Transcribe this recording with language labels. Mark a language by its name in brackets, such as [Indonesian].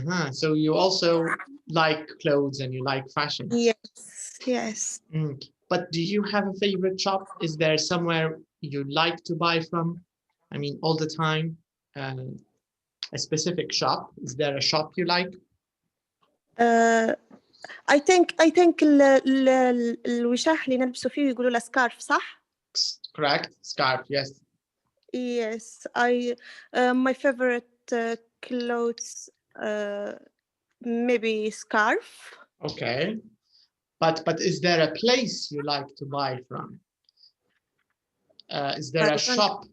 [English] So you also like clothes and you like fashion. Yes. But do you have a favorite shop? Is there somewhere you like to buy from? I mean, all the time, a specific shop. Is there a shop you like? I think [Arabic] الوشاح اللي نلبسه فيه يقولوا له scarf صح؟ [English] Correct. Scarf. Yes. Yes, my favorite clothes maybe scarf. Okay. But is there a place you like to buy from? Is there a shop?